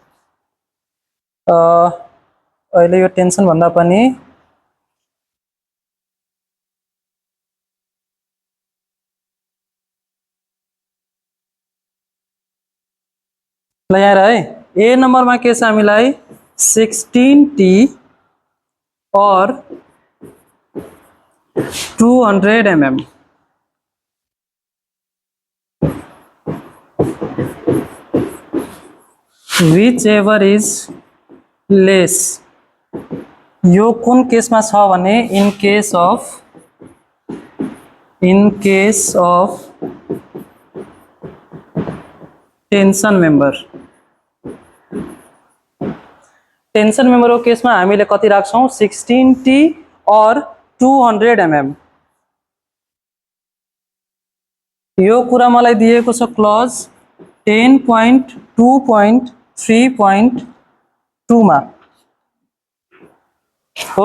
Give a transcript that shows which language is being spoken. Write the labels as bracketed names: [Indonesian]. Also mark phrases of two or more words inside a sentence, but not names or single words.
[Nepali] अहिले यो टेन्सन भन्दा पनि ल यहाँ है ए नम्बर मा के छ हामीलाई 16T और 200 mm [English] whichever is less [Nepali] यो कुन केसमा छ भने [English] in case of in case of tension member, tension member [Hindi] को केस में [Nepali] हामीले कति राख्छौं 16T और 200 mm। यो कुरा मलाई दिएको छ क्लज 10.2.3.2 मा हो।